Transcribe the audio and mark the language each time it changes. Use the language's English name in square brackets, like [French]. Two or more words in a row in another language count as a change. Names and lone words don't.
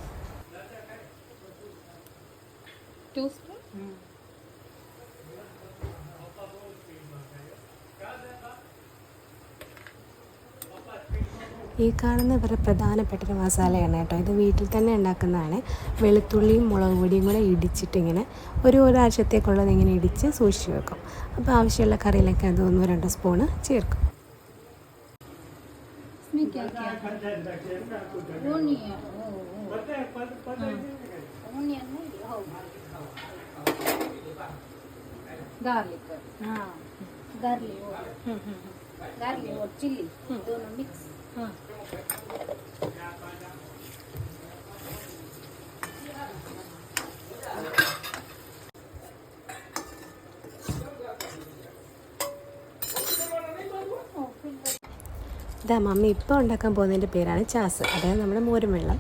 [Malayalam] ഈ കാണുന്ന ഇവരുടെ പ്രധാനപ്പെട്ടൊരു മസാലയാണ് കേട്ടോ. ഇത് വീട്ടിൽ തന്നെ ഉണ്ടാക്കുന്നതാണ്. വെളുത്തുള്ളിയും മുളക് പൊടിയും കൂടെ ഇടിച്ചിട്ട് ഇങ്ങനെ ഒരാഴ്ചത്തേക്കുള്ളത് ഇങ്ങനെ ഇടിച്ച് സൂക്ഷിച്ച് വെക്കും. അപ്പോൾ ആവശ്യമുള്ള കറിയിലൊക്കെ അത് 1-2 സ്പൂണ് ചേർക്കും. [Hindi] गार्लिक, हाँ गार्लिक और चिल्ली दोनों मिक्स. [Malayalam] ഇതാ മമ്മി ഇപ്പോൾ ഉണ്ടാക്കാൻ പോകുന്നതിൻ്റെ പേരാണ് ചാസ്, അതായത് നമ്മുടെ മോരും വെള്ളം.